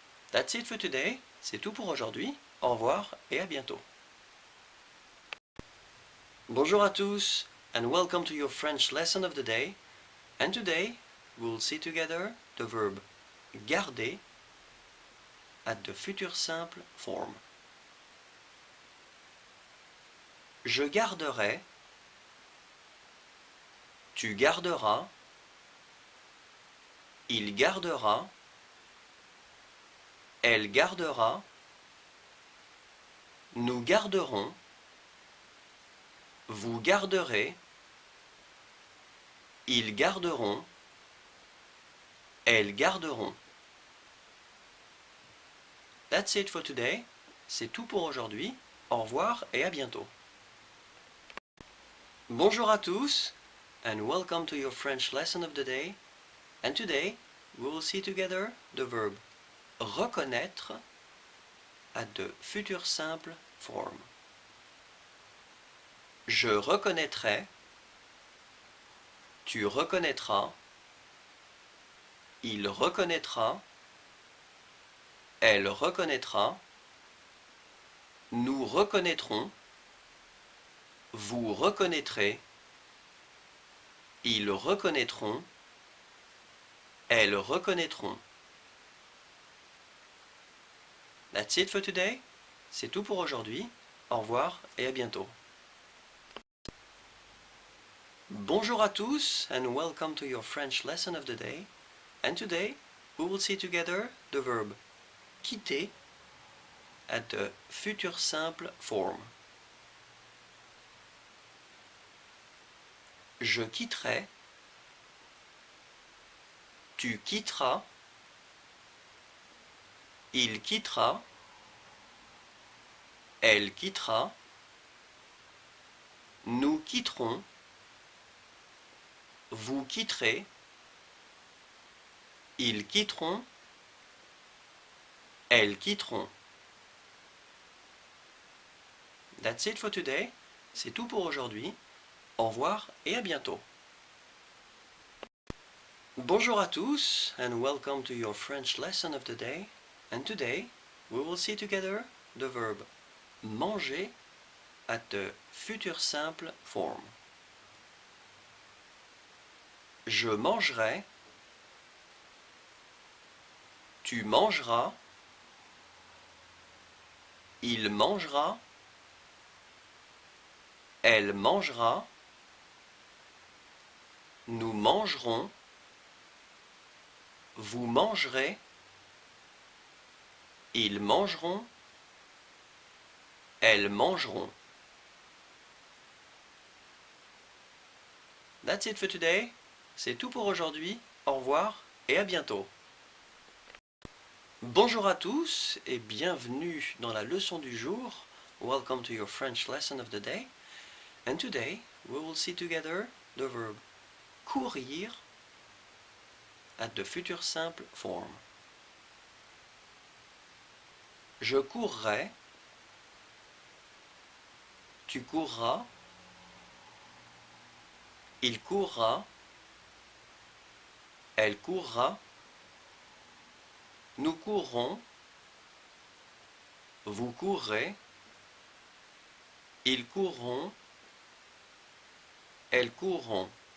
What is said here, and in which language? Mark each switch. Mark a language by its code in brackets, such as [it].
[en] That's it for today. [fr] C'est tout pour aujourd'hui. Au revoir et à bientôt. Bonjour à tous [en] and welcome to your French lesson of the day. And today we'll see together the verb garder at the future simple form. [fr] Je garderai, tu garderas, il gardera, elle gardera, nous garderons, vous garderez, ils garderont, elles garderont. [en] That's it for today. [fr] C'est tout pour aujourd'hui. Au revoir et à bientôt. Bonjour à tous [en] and welcome to your French lesson of the day. And today, we will see together the verb reconnaître at the future simple form. [fr] Je reconnaîtrai, tu reconnaîtras, il reconnaîtra, elle reconnaîtra, nous reconnaîtrons, vous reconnaîtrez, ils reconnaîtront, elles reconnaîtront. [en] That's it for today. [fr] C'est tout pour aujourd'hui. Au revoir et à bientôt. Bonjour à tous [en] and welcome to your French lesson of the day. And today we will see together the verb quitter at the future simple form. [fr] Je quitterai, tu quitteras, il quittera, elle quittera, nous quitterons, vous quitterez, ils quitteront, elles quitteront. [en] That's it for today. [fr] C'est tout pour aujourd'hui. Au revoir et à bientôt. Bonjour à tous [en] and welcome to your French lesson of the day. And today we will see together the verb manger at the future simple form. [fr] Je mangerai, tu mangeras, il mangera, elle mangera, nous mangerons, vous mangerez, ils mangeront, elles mangeront. [en] That's it for today. [fr] C'est tout pour aujourd'hui. Au revoir et à bientôt. Bonjour à tous et bienvenue dans la leçon du jour. [en] Welcome to your French lesson of the day. And today we will see together the verb courir at the future simple form. [fr] Je courrai, tu courras, il courra, elle courra, nous courrons, vous courrez, ils courront, elles courront.